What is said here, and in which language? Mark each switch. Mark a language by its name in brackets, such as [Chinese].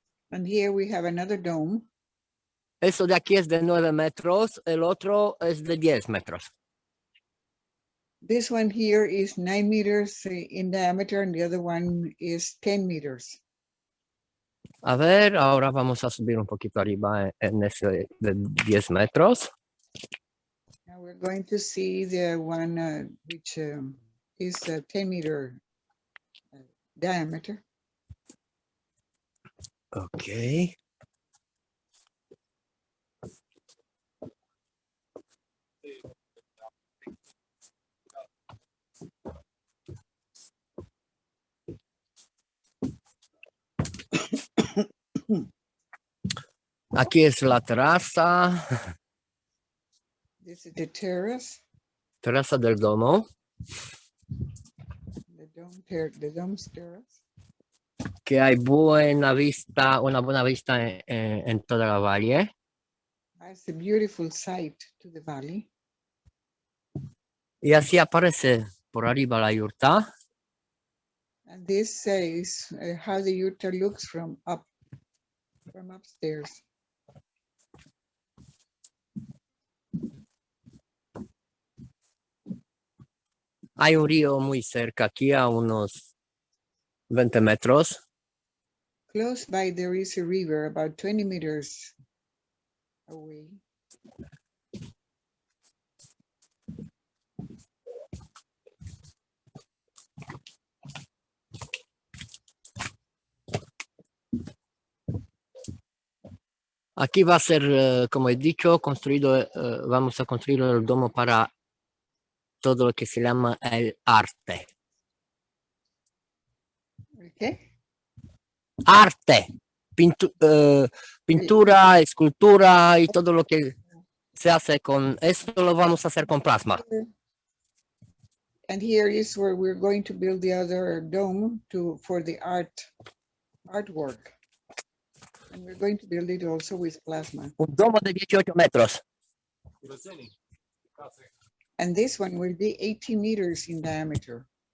[English] And here we have another dome. [Spanish] Eso de aquí es de 9 metros. El otro es de 10 metros. [English] This one here is 9 meters in diameter and the other one is 10 meters. [Spanish] A ver, ahora vamos a subir un poquito arriba en ese de 10 metros. [English] Now we're going to see the one which is a 10 meter diameter. Ok. [Spanish] Aquí es la terraza. [English] This is the terrace, [Spanish] Terraza del domo. [English] the dome's terrace. [Spanish] Que hay buena vista, una buena vista en toda la valle. [English] It's a beautiful sight to the valley. [Spanish] Y así aparece por arriba la yurta. [English] And this is how the yurta looks from upstairs. [Spanish] Hay un río muy cerca aquí a unos 20 metros. [English] Close by there is a river about 20 meters away. [Spanish] Aquí va a ser, como he dicho, construido, vamos a construir el domo para todo lo que se llama el arte. ¿Qué? Arte, pintura, escultura y todo lo que se hace con esto lo vamos a hacer con plasma. [English] And here is where we're going to build the other dome for the artwork. And we're going to build it also with plasma. [Spanish] Un domo de 18 metros. [English] And this one will be 80 meters in diameter.